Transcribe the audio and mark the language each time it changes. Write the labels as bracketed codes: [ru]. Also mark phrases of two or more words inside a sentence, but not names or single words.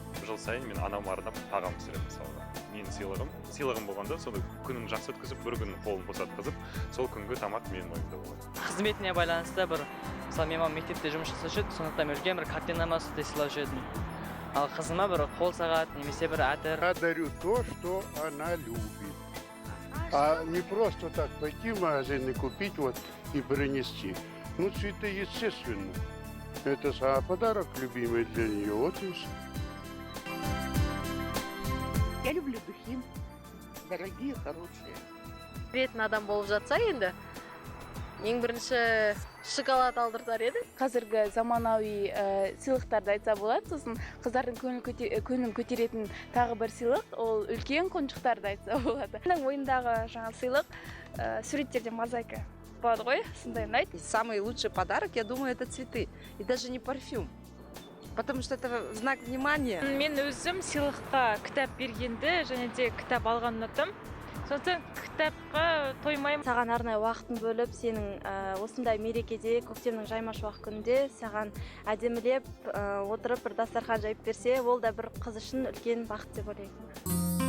[kk] Жыл сайын мен анама арнап тағам пісіремін мысалға. Менің сыйлығым болғанда, соны күнін жақсы өткізіп, бір күн қолын босатқызып, сол күнгі тамақ менің мойнымда болады. Қызметіне байланысты бір, мысалы мен мектепте жұмыс жасаушы еді, сондықтан мен үлкен бір картинама сондай сыйлаушы едім. Ал қызыма бір қол сағат немесе бір әтір. [ru] Я дарю то, что она любит. А не просто так пойти в магазин и купить вот и принести. Ну, цветы естественно. Это подарок любимый для нее. Вот и все. Я люблю духи, дорогие, хорошие. [kk] Беретін адам болып жатса енді, ең бірінші шоколад алдыртар еді. Қазіргі заманауи сыйлықтарды айтса болады, сосын қыздардың көңілін көтеретін тағы бір сыйлық, ол үлкен қонжықтарды айтса болады. Менің ойындағы жаңа сыйлық суреттерден мозаика болады ғой, сондай ұнайды. [ru] Самый лучший подарок, я думаю, это цветы. И даже не парфюм. Потому что это знак внимания. [kk] Мен өзім сыйлыққа кітап бергенді және де кітап алған ұнатым. Сондықтан кітапқа тоймаймын. Саған арнайы уақытын бөліп, сенің осындай мерекеде, көктемнің жаймашуақ күнде саған әдемілеп отырып бір дастархан жайып берсе, ол да бір қыз үшін үлкен бақыт деп ойлаймын.